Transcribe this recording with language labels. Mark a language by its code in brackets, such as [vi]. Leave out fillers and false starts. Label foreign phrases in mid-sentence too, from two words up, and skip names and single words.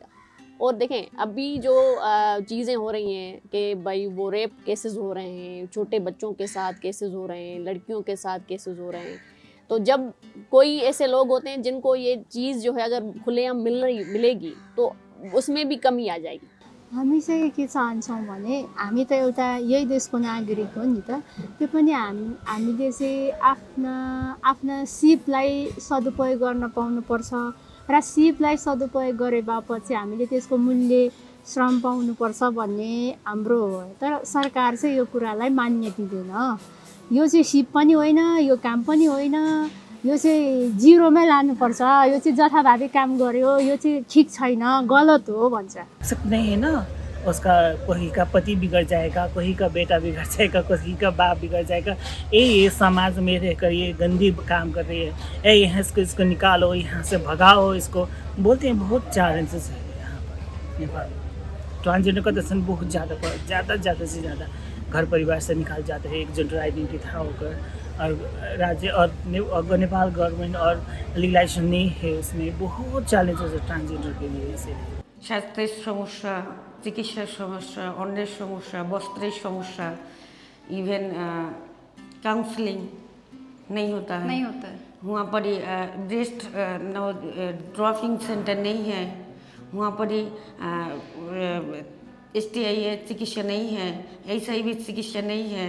[hi] और देखें अभी जो चीज़ें हो रही हैं कि भाई वो [en] rape cases [hi] हो रहे हैं, छोटे बच्चों के साथ केसेस हो रहे हैं, लड़कियों के साथ केसेस हो रहे हैं। तो जब कोई ऐसे लोग होते हैं जिनको ये चीज़ जो है अगर खुलेआम मिलेगी तो उसमें भी कमी आ जाएगी। [ne] हामी चाहिँ के चाहन्छौँ भने हामी त एउटा यही देशको नागरिक हो नि त, त्यो पनि हामीले चाहिँ आफ्ना सिपलाई सदुपयोग गर्न पाउनुपर्छ र सिपलाई सदुपयोग गरे बापत चाहिँ हामीले त्यसको मूल्य श्रम पाउनुपर्छ भन्ने हाम्रो हो। तर सरकार चाहिँ यो कुरालाई मान्य दिँदैन। यो चाहिँ सिप पनि होइन, यो काम पनि होइन, यो चाहिँ जिरोमै लानुपर्छ, यो चाहिँ जथाभावी काम गर्यो, यो चाहिँ ठिक छैन, गलत हो भन्छ। [hi] सकते हैं ना, उसका कोई का पति बिगड़ जाएगा, कोई का बेटा बिगड़ जाएगा, कोई का बाप बिगड़ जाएगा। ये समाज में रहकर ये गंदी काम कर रही है, यहाँ इसको निकालो, यहाँ से भगाओ इसको, बोलते हैं। बहुत चैलेंजेस है यहाँ पर नेपाल। ट्रांसजेंडर का दर्शन बहुत ज़्यादा से ज़्यादा घर परिवार से निकाल जाते हैं एक [en] gender identity [hi] होकर, और राज्य और नेपाल गवर्नमेंट और लीगलाइजेशन नहीं है, उसमें बहुत चैलेंजेस है ट्रांसजेंडर के लिए। इसीलिए [bn] স্বাস্থ্যের সমস্যা, চিকিৎসার সমস্যা, অন্যের সমস্যা, বস্ত্রের সমস্যা, [en] even counselling [hi] नहीं होता है। वहाँ पर [en] breast dropping centre [hi] नहीं है। वहाँ पर STI चिकित्सा नहीं है, HIV चिकित्सा नहीं है।